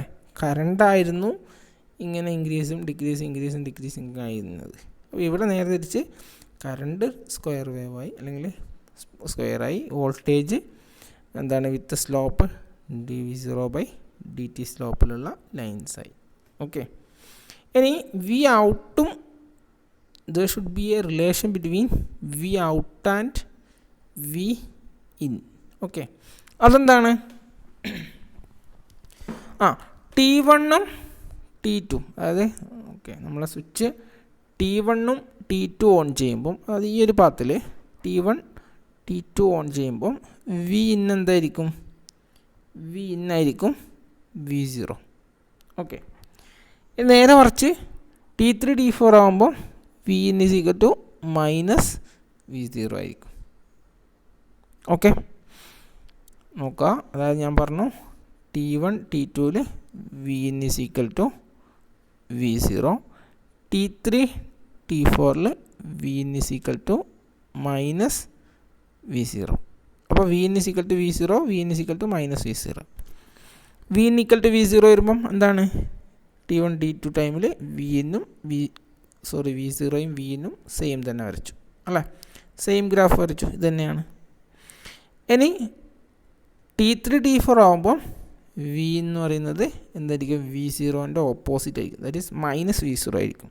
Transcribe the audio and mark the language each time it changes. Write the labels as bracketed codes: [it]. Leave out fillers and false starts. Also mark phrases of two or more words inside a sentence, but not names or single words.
[ml] കറണ്ടായിരുന്നു ഇങ്ങനെ ഇൻക്രീസും ഡിക്രീസിങ് ആയിരുന്നത്. അപ്പോൾ ഇവിടെ നേരെ തിരിച്ച് [en] current square [ml] വേവായി അല്ലെങ്കിൽ സ്ക്വയറായി, വോൾട്ടേജ് എന്താണ് [en] with slope [ml] dV0/dt സ്ലോപ്പിലുള്ള ലൈൻസായി. ഓക്കെ, ഇനി വി ഔട്ടും [en] there should be a relation between V out and V in. [ml] ഓക്കെ, അതെന്താണ്, T1ഉം T2, അതായത് ഓക്കെ നമ്മളെ സ്വിച്ച് T1ഉം T2 ഓൺ ചെയ്യുമ്പം, അത് ഈ ഒരു പാത്തിൽ T1 T2 ഓൺ ചെയ്യുമ്പം V in എന്തായിരിക്കും, V in ആയിരിക്കും V0. ഓക്കെ, നേരെ മറിച്ച് T3 T4 ആകുമ്പോൾ V in = -V0 ആയിരിക്കും. ഓക്കെ, നോക്കുക, അതായത് ഞാൻ പറഞ്ഞു T1 T2 V in = V0, T3 T4 V in = -V0. അപ്പോൾ V in = V0, V in = -V0. V in = V0 വരുമ്പം എന്താണ്, T1 T2 ടൈമിൽ V0യും V നും സെയിം തന്നെ വരച്ചു അല്ലേ, [en] same graph [ml] വരച്ചു, ഇത് തന്നെയാണ്. ഇനി T3 T4 ആകുമ്പോൾ V എന്ന് പറയുന്നത് എന്തായിരിക്കും, V0ൻ്റെ ഓപ്പോസിറ്റ് ആയിരിക്കും, [en] that is [ml] -V0 ആയിരിക്കും.